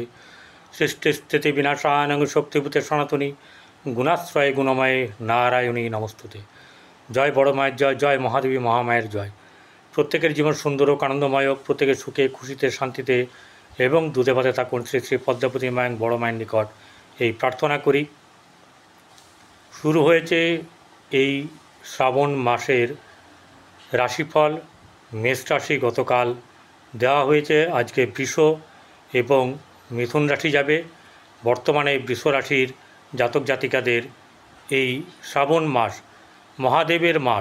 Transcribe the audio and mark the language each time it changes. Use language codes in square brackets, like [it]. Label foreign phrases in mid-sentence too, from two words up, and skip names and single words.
[sa] सृष्टिस्थिति विनाशानं शक्तिभूते सनातनी गुणाश्रय गुणमय नारायणी नमस्तुते। [bn] জয় বড় মায়ের জয়, জয় মহাদেবী মহামায়ের জয়। প্রত্যেকের জীবন সুন্দর আর আনন্দময়, প্রত্যেকের সুখে খুশিতে শান্তিতে এবং দুধে ভাতে থাকুন শ্রী শ্রী পদ্মাবতী মায়ের বড় মায়ের নিকট এই প্রার্থনা করি। শুরু হয়েছে এই শ্রাবণ মাসের রাশিফল। মেষ রাশি গতকাল দেওয়া হয়েছে, আজকে বৃষ এবং মিথুন রাশি যাবে। বর্তমানে বৃষ রাশির জাতক জাতিকাদের এই শ্রাবণ মাস মহাদেবের মাস।